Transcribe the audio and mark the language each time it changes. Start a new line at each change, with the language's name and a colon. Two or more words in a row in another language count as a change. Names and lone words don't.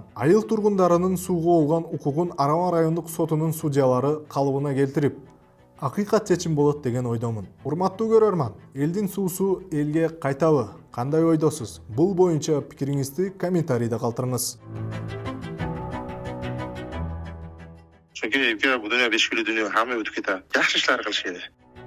Kyrgyz: Айыл тургундарынын сууга болгон укугун Арама райондук сотунун судьялары калыбына келтирип, акыйкат чечим болот деген ойдомун. Урматтуу көрөрман, элдин суусу элге кайтабы? Кандай ойдосуз? Бул боюнча пикириңизди комментарийде калтырыңыз.
Uzbek: Chunki bu dunyo beshkuli dunyo, hamma o'tib ketadi. Yaxshi ishlar qilish kerak.